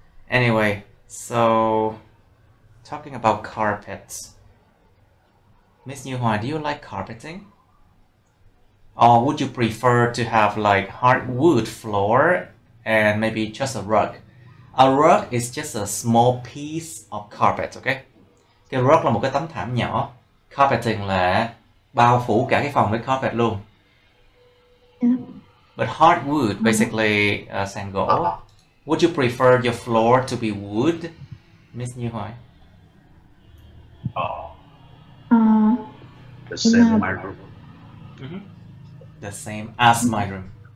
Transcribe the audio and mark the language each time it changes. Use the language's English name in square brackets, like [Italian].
[English] Anyway, so talking about carpets. Miss Như Hoa, do you like carpeting? Or would you prefer to have like hardwood floor and maybe just a rug? A rug is just a small piece of carpet, okay? [Vietnamese] Cái rug là một cái tấm thảm nhỏ. Carpeting là bao phủ cả cái phòng với carpet luôn. [English] But hardwood, basically sàn gỗ. Would you prefer your floor to be wood, Miss Như Hoa? The same in my room. The same as my room.